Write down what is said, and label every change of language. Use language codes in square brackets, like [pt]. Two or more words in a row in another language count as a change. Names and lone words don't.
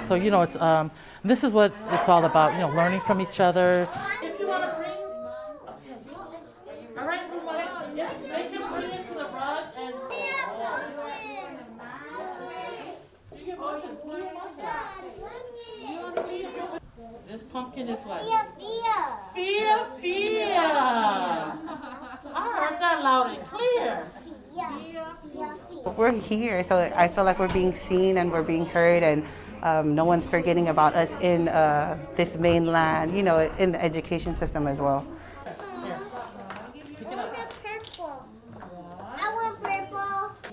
[en] So, you know, it's this is what it's all about, you know, learning from each other. If you want to bring, all right, yeah, they can bring it to the rug and. Do your motions, do your motions. This pumpkin is what? Fia Fia. Fia Fia. I heard that loud and clear. We're here, so I feel like we're being seen and we're being heard, and no one's forgetting about us in this mainland, you know, in the education system as well. Purple. I want purple.